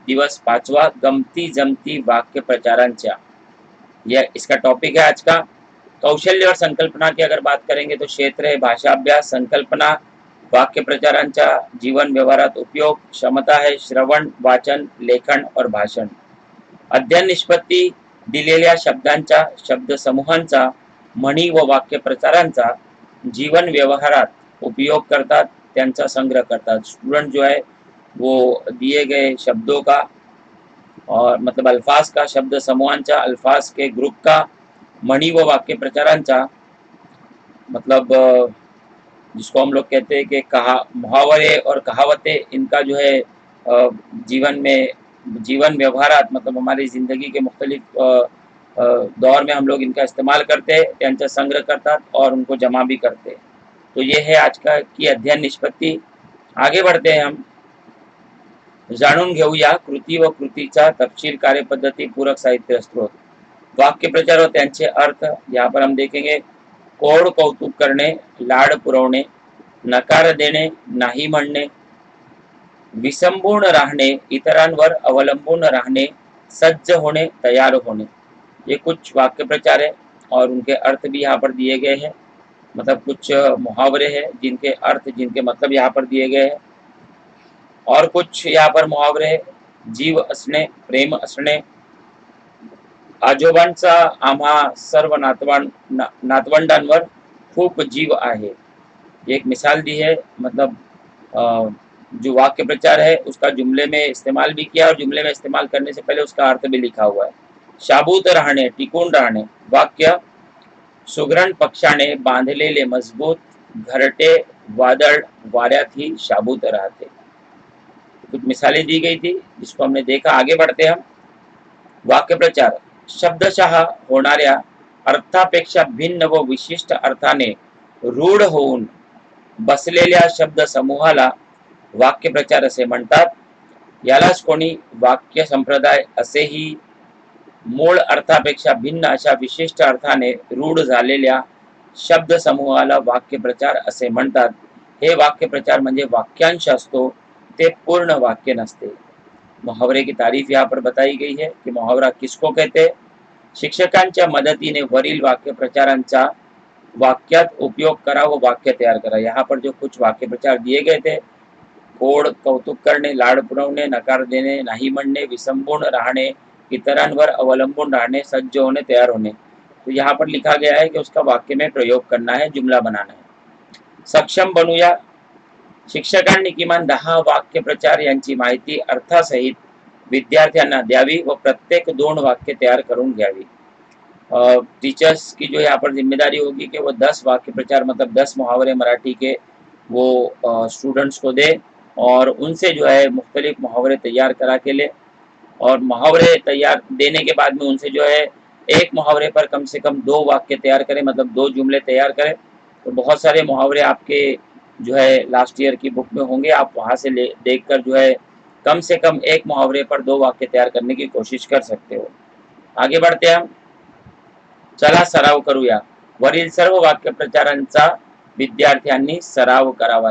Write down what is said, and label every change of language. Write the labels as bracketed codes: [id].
[mr] दिवस पाँचवा, गमती जमती वाक्य प्रचारांच्या, [hi] यह इसका टॉपिक है आज का। कौशल्य और संकल्पना की अगर बात करेंगे तो क्षेत्र है भाषा अभ्यास, संकल्पना [mr] वाक्य प्रचारांचा जीवन व्यवहारात उपयोग, [hi] क्षमता है श्रवण, वाचन, लेखन और भाषण। [mr] अध्ययन निष्पत्ती दिलेल्या शब्दांच्या, शब्दसमूहांचा, म्हणी व वाक्य प्रचारांचा जीवन व्यवहारात उपयोग करतात, त्यांचा संग्रह करतात। [hi] स्टूडेंट जो है वो दिए गए शब्दों का और मतलब अल्फाज का, [mr] शब्द समूहांचा, [hi] अल्फाज के ग्रुप का, [mr] म्हणी व वाक्य प्रचारांचा [hi] मतलब जिसको हम लोग कहते हैं कि कहा मुहावरे और कहावतें, इनका जो है जीवन में [mr] जीवन व्यवहारात [hi] मतलब हमारी ज़िंदगी के मुख्तलिफ दौर में हम लोग इनका इस्तेमाल करते हैं, [mr] त्यांचा संग्रह करतात [hi] और उनको जमा भी करते हैं। तो ये है आज का की अध्ययन निष्पत्ती। आगे बढ़ते हैं हम। [mr] जाणून घेऊया कृती व कृतीचा तपशील, कार्यपद्धती, पूरक साहित्य स्रोत। [hi] वाक्य प्रचार और [mr] त्यांचे अर्थ [hi] यहाँ पर हम देखेंगे। [mr] कोड कौतुक करणे, लाड पुरवणे, नकार देणे, नाही म्हणणे, विसंबून राहणे, इतरांवर अवलंबून राहणे, सज्ज होणे, तैयार होणे। [hi] ये कुछ वाक्य प्रचार है और उनके अर्थ भी यहाँ पर दिए गए हैं। मतलब कुछ मुहावरे हैं जिनके अर्थ, जिनके मतलब यहाँ पर दिए गए हैं। और कुछ यहाँ पर मुहावरे हैं। [mr] जीव असणे, प्रेम असणे, आजोबांचा आम्हा सर्व नातवंडांवर खूप जीव आहे। [hi] ये एक मिसाल दी है। मतलब जो वाक्य प्रचार है उसका जुमले में इस्तेमाल भी किया और जुमले में इस्तेमाल करने से पहले उसका अर्थ भी लिखा हुआ है। [mr] शाबूत राहणे, टिकून राहणे। वाक्य सुगरण पक्षाने बांधलेले मजबूत घरटे वादळ वाऱ्यातही शाबूत राहते। [hi] कुछ मिसालें दी गई थी जिसको हमने देखा। आगे बढ़ते हम। [mr] वाक्य प्रचार शब्दशः होणाऱ्या अर्थापेक्षा भिन्न व विशिष्ट अर्थाने रूढ होऊन बसलेल्या शब्द समूहाला वाक्य प्रचार असे म्हणतात। यालाच कोणी वाक्य संप्रदाय असेही। मूळ अर्थापेक्षा भिन्न अशा विशिष्ट अर्थाने रूढ झालेल्या शब्द समूहाला वाक्य प्रचार असे म्हणतात। हे वाक्य प्रचार म्हणजे वाक्यांश असतो, ते पूर्ण वाक्य नसते। [hi] मुहावरे की तारीफ यहाँ पर बताई गई है कि मुहावरा किसको कहते हैं। [mr] शिक्षकांच्या मदतीने वरील वाक्य प्रचारांचा वाक्यात उपयोग करा व वाक्य तैयार करा। [hi] यहाँ पर जो कुछ वाक्य प्रचार दिए गए थे, [mr] कोड कौतुक करणे, लाड पुरवणे, नकार देणे, नाही म्हणणे, विसंबून राहणे, इतरांवर अवलंबून रहने, सज्ज होने, तैयार होने। [hi] तो यहाँ पर लिखा गया है कि उसका वाक्य में प्रयोग करना है, जुमला बनाना है। [mr] सक्षम बनूया। शिक्षकांनी किमान 10 वाक्य प्रचार यांची माहिती अर्थासहित विद्यार्थ्यांना द्यावी व प्रत्येक 2 वाक्य तैयार करून घ्यावी। [hi] टीचर्स की जो यहाँ पर जिम्मेदारी होगी कि वो 10 वाक्य प्रचार मतलब 10 मुहावरे मराठी के वो स्टूडेंट्स को दे और उनसे जो है मुख्तलिफ मुहावरे तैयार करा के ले। और मुहावरे तैयार देने के बाद में उनसे जो है एक मुहावरे पर कम से कम 2 वाक्य तैयार करें, मतलब 2 जुमले तैयार करें। तो बहुत सारे मुहावरे आपके जो है लास्ट ईयर की बुक में होंगे, आप वहाँ से देखकर जो है कम से कम एक मुहावरे पर 2 वाक्य तैयार करने की कोशिश कर सकते हो। आगे बढ़ते हैं हम। [mr] चला सराव करूया। वरील सर्व वाक्य प्रचारांचा विद्यार्थ्यांनी सराव करावा।